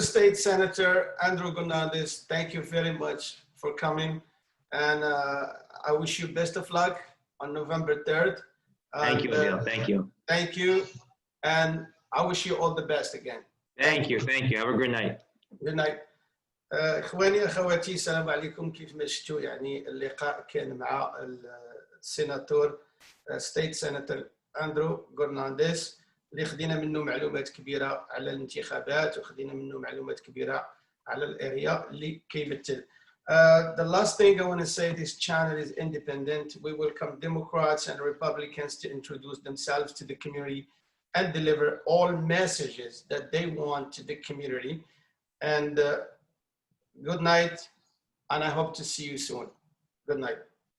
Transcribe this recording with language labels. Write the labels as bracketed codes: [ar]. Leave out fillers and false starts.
[en] State Senator Gournandes, thank you very much for coming, and I wish you best of luck on November 3rd. Thank you, Adil. Thank you. Thank you. And I wish you all the best again. Thank you. Have a good night. Good night. [ar] اخواني اخواتي السلام عليكم. كيف ما شفتوا يعني اللقاء كان مع السيناتور ستيت سيناتور اندرو غورنانديز اللي خدينا منه معلومات كبيره على الانتخابات وخدينا منه معلومات كبيره على الاريا اللي كيمثل. [en] The last thing I want to say, this channel is independent. We welcome Democrats and Republicans to introduce themselves to the community and deliver all messages that they want to the community. And good night, and I hope to see you soon. Good night.